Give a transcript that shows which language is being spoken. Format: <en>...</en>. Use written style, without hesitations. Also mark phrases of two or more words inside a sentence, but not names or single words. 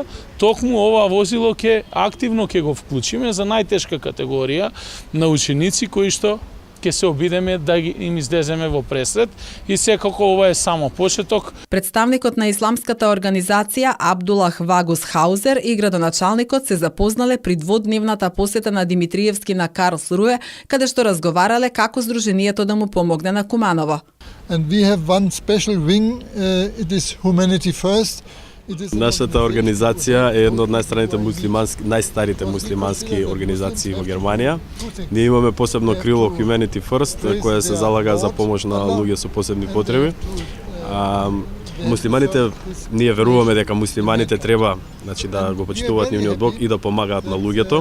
<mk>Токму ова возило активно ќе го вклучиме за најтешка категорија на ученици кои што ќе се обидеме да им излеземе во пресред и секако ова е само почеток. Представникот на исламската организација Абдулах Вагус Хаузер и градоначалникот се запознале при дводневната посета на Димитриевски на Карлсруе, каде што разговарале како здруженијето да му помогне на Куманово.</mk> <en>And we have one special wing, it is Humanity First.</en> <mk>Нашата организација е една од најстарите муслимански организации во Германија. Ние имаме посебно крило Humanity First, која се залага за помош на луѓе со посебни потреби. Муслиманите, ние веруваме дека муслиманите треба да го почитуваат нивниот Бог и да помагаат на луѓето.</mk>